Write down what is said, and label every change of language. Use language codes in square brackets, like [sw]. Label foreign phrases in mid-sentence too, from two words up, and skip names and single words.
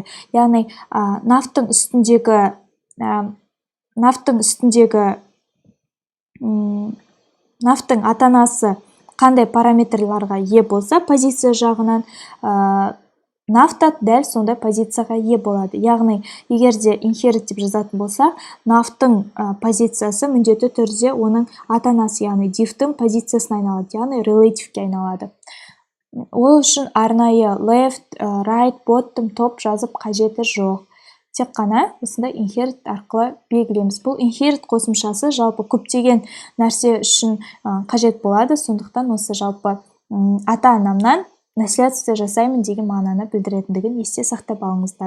[kk] Яғни нафтың ата-анасы қандай параметрларға ие болса, позиция жағынан нафта дәл сондай позицияға ие болады. Яғни, егер де inherit деп жазатын болса, нафтың позициясы міндетті түрде оның ата-анасы, яғни divтің позициясына айналады, яғни relative'ге айналады. Ол үшін арнайы [en] left, right, bottom, top [kk] жазып қажеті жоқ. Тек қана осындай inherit арқылы белгілейміз. Бұл inherit қосымшасы жалпы көптеген нәрсе үшін қажет болады, сондықтан осы жалпы ата-анамнан наследство жасаймын деген мағынаны білдіретіндігін есте сақтап алыңыздар.